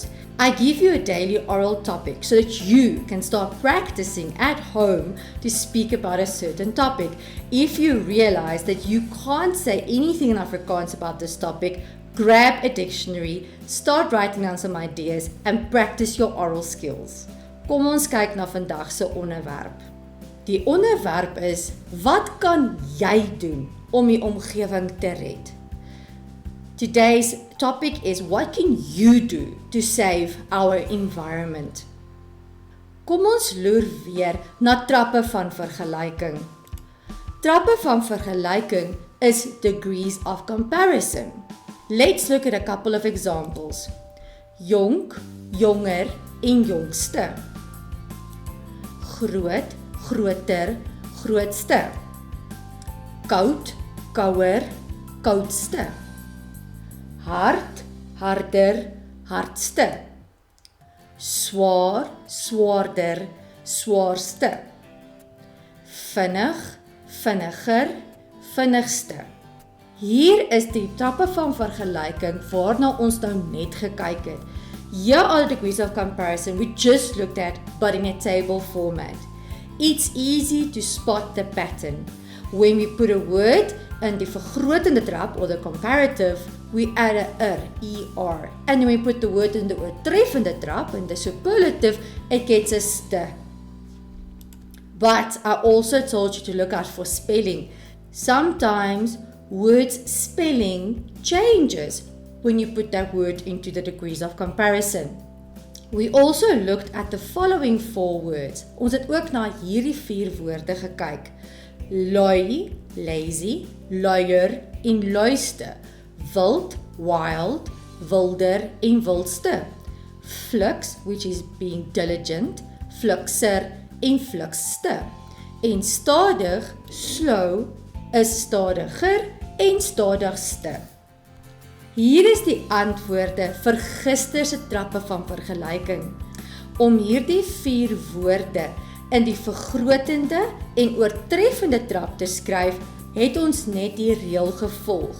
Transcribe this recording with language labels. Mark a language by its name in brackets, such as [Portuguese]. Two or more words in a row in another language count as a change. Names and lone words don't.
[English] I give you a daily oral topic so that you can start practicing at home to speak about a certain topic. If you realize that you can't say anything in Afrikaans about this topic, grab a dictionary, start writing down some ideas and practice your oral skills. [Afrikaans] Kom ons kyk na vandag se onderwerp. Die onderwerp is: wat kan jy doen om die omgewing te red? [English] Today's topic is what can you do to save our environment? [Afrikaans] Kom ons loer weer na trappe van vergelyking. Trappe van vergelyking is [English] degrees of comparison. Let's look at a couple of examples. [Afrikaans] Jonk, jonger en jongste. Groot, groter, grootste. Koud, kouer, koudste. Hard, harder, hardste. Swaar, swaarder, swaarste. Vinnig, vinniger, vinnigste. Hier is die trappe van vergelyking waarna ons nou net gekyk het. [English] Here are the degrees of comparison we just looked at, but in a table format. It's easy to spot the pattern. When we put a word in [Afrikaans] die vergrotende trap, [English] or the comparative, we add a er. And when we put the word in the [Afrikaans] oortreffende trap, [English] in the superlative, it gets a ste. But I also told you to look out for spelling. Sometimes words spelling changes when you put that word into the degrees of comparison. We also looked at the following 4 words. [Afrikaans] Ons het ook na hierdie 4 woorde gekyk. Lui, lazy, luier en luiste. Wild, wild, wilder en wildste. [English] Flux, which is being diligent, [Afrikaans] fluxer en fluxste. En stadig, slow, is stadiger en stadigste. Hier is die antwoorde vir gister se trappe van vergelyking. Om hierdie 4 woorde in die vergrotende en oortreffende trap te skryf, het ons net die reël gevolg.